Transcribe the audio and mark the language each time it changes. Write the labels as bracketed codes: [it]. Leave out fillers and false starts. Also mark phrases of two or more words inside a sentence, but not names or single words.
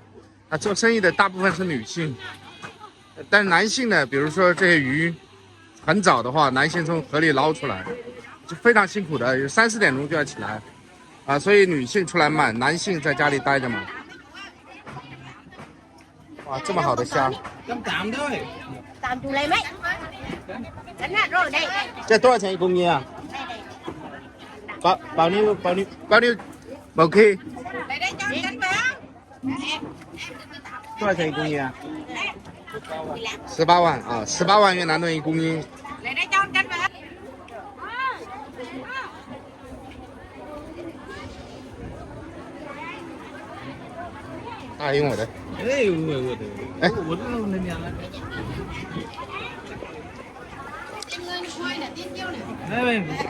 [zh] 做生意的大部分是女性，但是男性呢，比如说这些鱼很早的话，男性从河里捞出来，就非常辛苦的，有3、4点钟就要起来，所以女性出来卖，男性在家里待着嘛。哇，这么好的虾 [vi] ，8 thôi. 8 chục lấy mấy? Đánh hạt rồi đây. [zh] 这多少钱一公斤啊？ [vi] bao nhiêu một kg? Đây đây cho cân bé. [zh] 多少钱一公斤啊？18万啊，18万越南盾一公斤。 [vi] Lấy đây cho cân bé. [zh] 大用我的。哎，我的，哎，我这弄人家了。哎，